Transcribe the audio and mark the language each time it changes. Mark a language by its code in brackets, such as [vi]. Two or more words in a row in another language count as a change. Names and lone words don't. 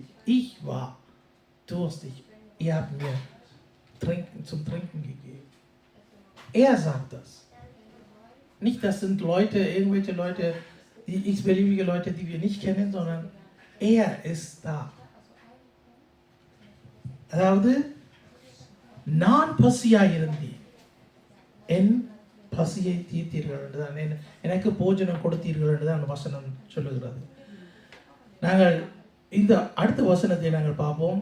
[de] Ich war durstig, ihr habt mir zum Trinken gegeben. Er sagt das. Nicht, das sind Leute, irgendwelche Leute, die x-beliebige Leute, die wir nicht kennen, sondern er ist da. [ta] அதாவது நான் பசியாயிருந்தேன் என் பசியை தீர்த்தீர்கள் என்றுதான் எனக்கு போஜனம் கொடுத்தீர்கள் என்றுதான் அந்த வசனம் சொல்லுகிறது. நாங்கள் இந்த அடுத்த வசனத்தை நாங்கள் பார்ப்போம்.